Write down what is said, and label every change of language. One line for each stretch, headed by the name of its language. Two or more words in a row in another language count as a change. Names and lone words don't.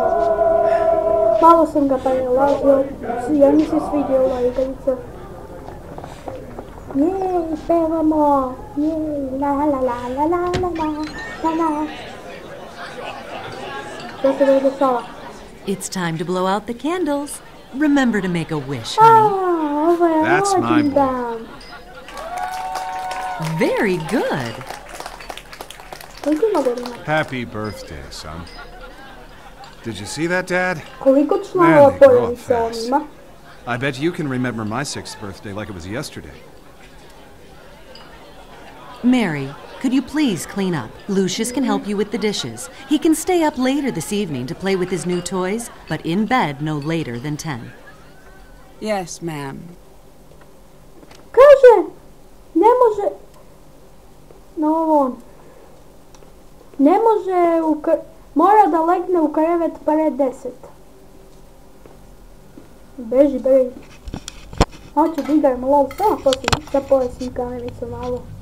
Serbian: Malo sam ga prelazio, jer mi se svidio ova igrica. Jej, pevamo! Jej, la la la la la la la la. Šta se da dešava?
English: It's time to blow out the candles. Remember to make a wish, honey.
Serbian: Ovo je
English: That's my
Serbian: rođendan.
English: Very good.
Serbian: Koliko ima godina?
English: Happy birthday, son. Did you see that, Dad?
Serbian: Koliko
English: Man,
Serbian: članova
English: they grow up
Serbian: porodice on
English: fast.
Serbian: ima?
English: I bet you can remember my 6th birthday like it was yesterday. Mary, could you please clean up? Lucius can help you with the dishes. He can stay up later this evening to play with his new toys, but in bed no later than 10. Yes, ma'am.
Serbian: Kaže, ne može... No, on. Ne može mora da legne u krevet pre 10. Beži. Hoću da igram lov, samo poslije da povesim kamericu malo.